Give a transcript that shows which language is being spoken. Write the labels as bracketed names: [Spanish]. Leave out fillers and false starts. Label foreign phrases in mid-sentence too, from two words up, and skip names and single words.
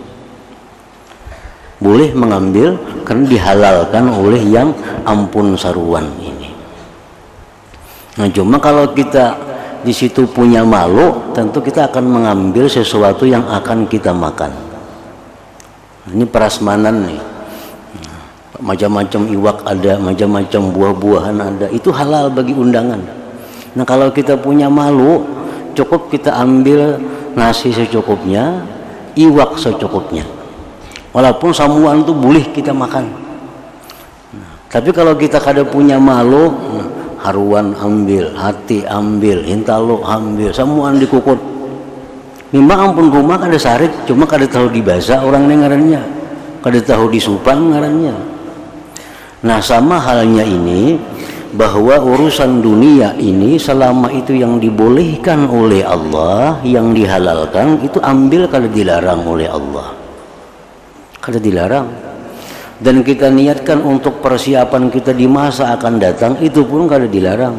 [Indonesian] Boleh mengambil karena dihalalkan oleh yang ampun saruan ini. Nah, cuma kalau kita di situ punya malu, tentu kita akan mengambil sesuatu yang akan kita makan. Ini prasmanan nih. Macam-macam iwak ada, macam-macam buah-buahan ada. Itu halal bagi undangan. Nah, kalau kita punya malu, cukup kita ambil nasi secukupnya, iwak secukupnya. [Banjar] Walaupun samuan itu boleh kita makan. Tapi kalau kita kada punya malu, haruan ambil, hati ambil, hintalo ambil, samuan dikukut. Memang ampun rumah kada sarik, cuma kada tahu dibasa orang ngarannya, kada tahu disupan ngarannya. [Indonesian] Nah, sama halnya ini, bahwa urusan dunia ini selama itu yang dibolehkan oleh Allah, yang dihalalkan, itu ambil kalau dilarang oleh Allah, kalau dilarang. Dan kita niatkan untuk persiapan kita di masa akan datang, itu pun kalau dilarang.